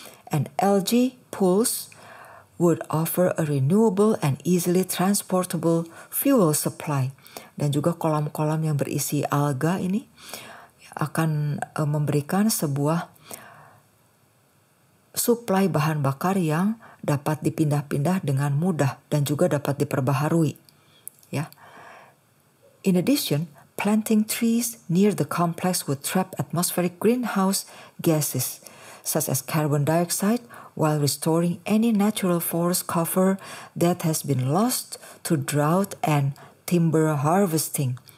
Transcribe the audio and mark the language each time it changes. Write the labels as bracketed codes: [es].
[en] And algae pools would offer a renewable and easily transportable fuel supply. [id] Dan juga kolam-kolam yang berisi alga ini akan memberikan sebuah suplai bahan bakar yang dapat dipindah-pindah dengan mudah dan juga dapat diperbaharui. Ya. [en] In addition, planting trees near the complex would trap atmospheric greenhouse gases such as carbon dioxide while restoring any natural forest cover that has been lost to drought and timber harvesting.